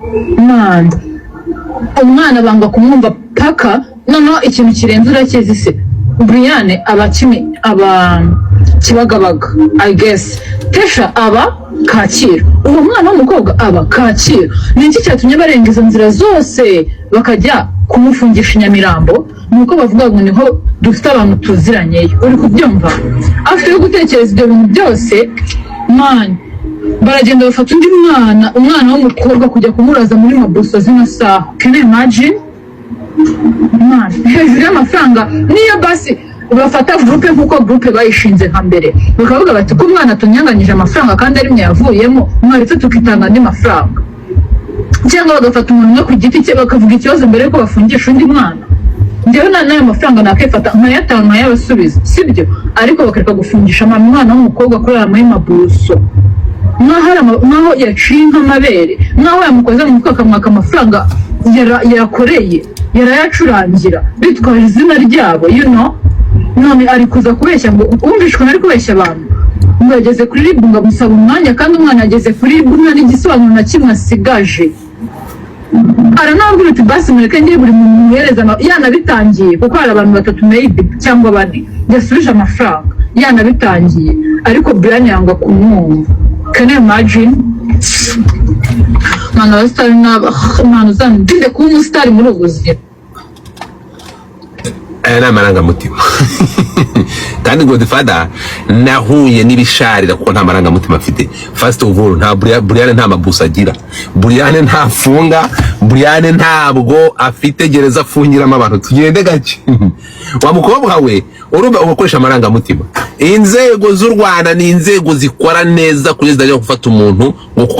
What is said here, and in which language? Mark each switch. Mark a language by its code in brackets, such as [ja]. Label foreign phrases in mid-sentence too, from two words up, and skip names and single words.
[rw] umwana banga kumwumva paka noneho ikintu kirenze urakizi se Brian aba Kibagabaga [en] I guess [rw] Tesha aba Kacyiru uwo mwana w'umukobwa aba Kacyiru n'iki cyatumye barenga izo nzira zose bakajya kumufungisha Nyamirambo nuko bavuga ngo niho dufite abantu tuziranye uri kubyumva afite gutekereza ibyo bintu byose man baragenda bafata undi umwana w'umukobwa kujya kumuraza muri mabuso zino saha [en] can you imagine man [rw] hejuru y'amafaranga niyo basi bafata groupe nkuko groupe bayishinze nka mbere bakavuga bati ko umwana tunyanganyije amafaranga kandi ari mwe yavuyemo mwaretse tukitanga andi mafaranga cyangwa bagafata umuntu no ku giti cye bakavuga ikibazo mbere ko bafungisha undi mwana ndewe nayo mafaranga nakifata nkayatanga yabasubiza sibyo ariko bakareka gufungisha umwana w'umukobwa kurara muri mabuso nkaho yaciye nk'amabere nkaho yamukoze mu mutwe akamwaka amafaranga yakoreye yarayacurangira bitwaje izina ryabo [en] you know [rw] none ari kuza kubeshya ngo umvishwe nari kubeshya abantu ngo yageze kuri RIB ngo amusaba umwanya kandi umwana yageze kuri RIB nta n'igisobanuro na kimwe asigaje aranabwira uti basi mureke ngiye buri muntu muhereza yanabitangiye kuko hari abantu 3 maybe cyangwa 4 yasubije amafaranga yanabitangiye ariko Brian yanga kumwumva [en] can you imagine [rw] mwana wa star n'abantu zandinde kuba umustar muri ubuzima n'amaranga mutima kandi Godfather nahuye n'ibisharira kuko nta maranga mutima afite [en] first of all [rw] nta Brian nta mabusa agira Brian ntafunga Brian ntabwo afite gereza afungiramo abantu tugende gake wa mukobwa we urumva ukoresha amaranga mutima inzego z'u Rwanda ni inzego zikora neza kugeza ryo gufata umuntu ngo kuko